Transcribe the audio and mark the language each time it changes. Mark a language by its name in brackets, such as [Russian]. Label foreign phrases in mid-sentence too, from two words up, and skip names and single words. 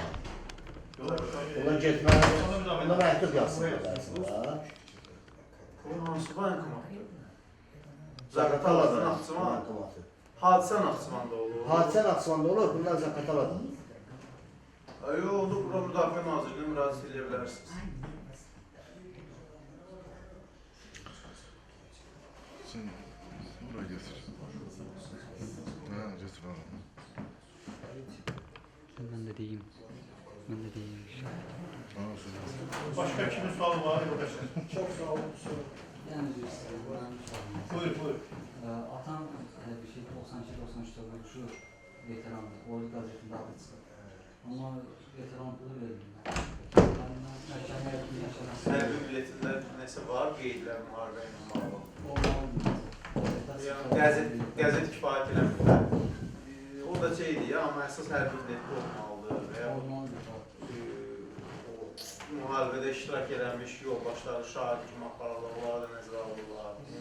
[Azerbaijani] Onlar getməli, ona məktub yazsınlar aslında. O hansı bankomatdır? Zaqatalada, Naxçıvan. Hadisə Naxçıvanda olur. Hadisə Naxçıvanda olur, bunlar Zaqatalada. Yox, oldu, bura Müdafiə Nazirliyinə müraciət edə bilərsiniz. Buraya getir. Ha, getir oğlum. [Turkish] Ben de diyeyim. Başka kimin sualı var arkadaşlar? Çok sağ olun. Buyur, buyur. Atam bir şey 92-93'te şu veterandı. Ordu gazetinde adı çıktı. Ama veteran pulu verildi. [Azerbaijani] Hərbi biletində nəsə var, qeydlər müharibə ilə bağlı. Qəzet kifayət eləmirlər. O da şeydir ya, amma əsas hərbi biletli olmalıdır və ya müharibədə iştirak edilmiş yoldaşları şahid kimi aparırlar, onları da nəzərə alırlar.